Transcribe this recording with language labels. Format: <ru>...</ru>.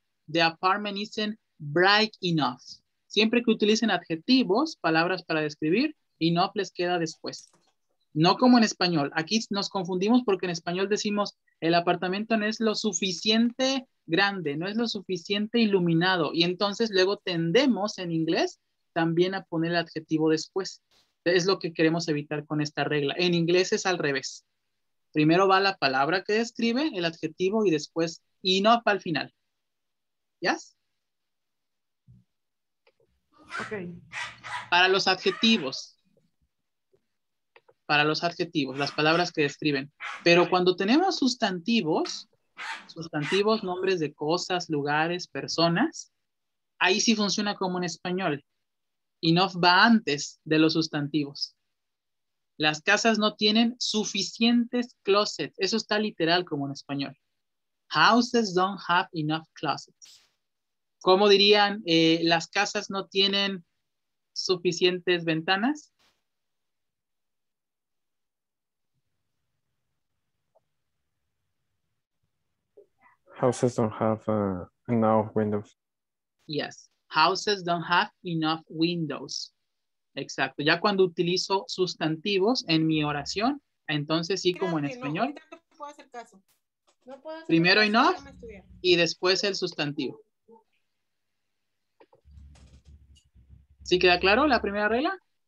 <en>The apartment isn't bright enough.</en> <es>Siempre que utilicen adjetivos, palabras para describir, enough les queda después. No como en español. Aquí nos confundimos porque en español decimos el apartamento no es lo suficiente grande, no es lo suficiente iluminado. Y entonces luego tendemos en inglés también a poner el adjetivo después. Es lo que queremos evitar con esta regla. En inglés es al revés. Primero va la palabra que describe, el adjetivo y después enough al final.</es> <en>¿Yes? Ok.</en> <es>Para los adjetivos, las palabras que describen. Pero cuando tenemos sustantivos, nombres de cosas, lugares, personas, ahí sí funciona como en español. Enough va antes de los sustantivos. Las casas no tienen suficientes closets. Eso está literal como en español.</es> <en>Houses don't have enough closets.</en> <es>¿Cómo dirían? Las casas no tienen suficientes ventanas.</es> <en>Houses don't have enough windows. Yes. Houses don't have enough windows.</en> <es>Exacto. Ya cuando utilizo sustantivos en mi oración, entonces sí, como en español. No puedo hacer caso. No puedo hacer Primero caso, enough y después el sustantivo. ¿Sí queda claro la primera regla?</es>